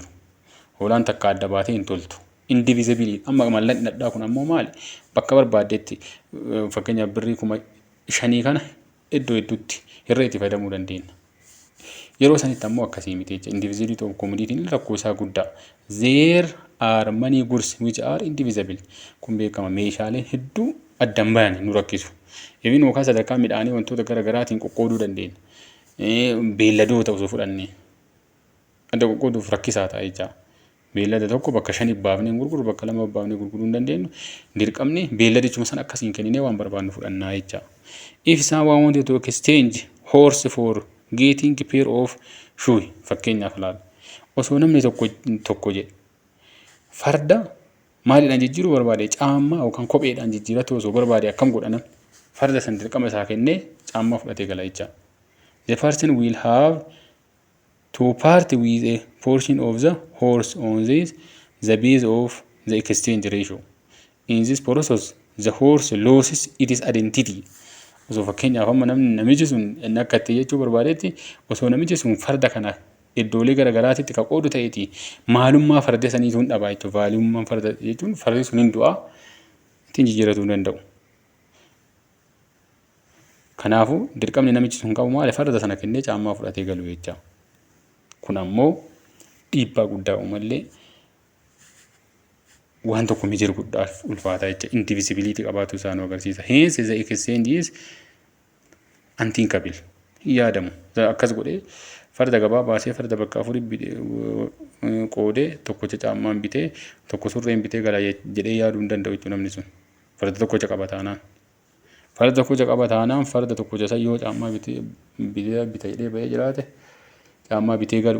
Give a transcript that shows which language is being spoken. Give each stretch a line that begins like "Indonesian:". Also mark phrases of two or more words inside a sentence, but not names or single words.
Oromo: Hoolaan takka adda baatee hin toltu. Indivisibility amma mallanni dhadhaa kun ammoo maali? Bakka barbaaddetti fakkeenyaaf birrii 5,000 kana iddoo hedduutti hirree itti fayyadamuu dandeenya. Yeroo sanitti ammoo akkasii miti jecha.
English: Indivisibility of commodity
Oromo: rakkoo isaa guddaa.
English: There are many goods which are indivisible.
Oromo: Kun beekama meeshaaleen hedduu addan bayan nu rakkisu. Even yookaan sadarkaa midhaanii wantoota gara garaatiin qoqqooduu dandeenya. Beelladoota osoo fudhannee adda qoqqooduuf rakkisaa ta'a jecha. Beellada tokko bakka 5 baafnee gurguru bakka 2 baafnee gurguruu hin dandeenyu. Dirqamni beelladichuma san akkasiin kenninee waan barbaannu fudhannaa jecha.
English: If someone wanted to exchange horse for getting a pair of shoes
Oromo: fakkeenyaaf laala. Osoo namni tokko jedhe farda maaliidhaan jijjiiruu barbaade caammaa yookaan kopheedhaan jijjiiratu osoo barbaade akkam godhana farda san dirqama isaa kennee caammaa fudhatee gala jecha.
English: The person will have to part with a portion of the horse on the base of the exchange ratio. In this process, the horse loses its identity.
Oromo: Osoo fakkeenyaaf amma namichi sun inni akka itti jechuu barbaadetti osoo namichi sun farda kana iddoolee gara garaatitti ka qoodu ta'eeti maalummaa farda saniitu hin dhabaa jechuudha. Vaalummaan farda jechuun fardi sun hin du'aa ittiin jijjiiratuu hin danda'u. Kanaafuu dirqamni namichi sun qabu maali farda sana kennee caammaa fudhatee galu jecha. Kun ammoo dhiibbaa guddaa uumallee waan tokko mijeer guddaaf ulfaataa jecha indivisibility qabaatu isaa nu agarsiisa.
English: Hence the exchange is unthinkable.
Oromo: Yaadamu akkas godhee farda gabaa baasee farda bakka afurii qoodee tokkocha caammaan bitee tokko surreen bitee gala jedhee yaaduu hin danda'u jechuudha namni sun. Farda tokkocha qaba taanaan. Farda tokkocha qaba taanaan farda tokkocha san yoo caammaa bitee jedhee bahee jiraate caammaa bitee galu.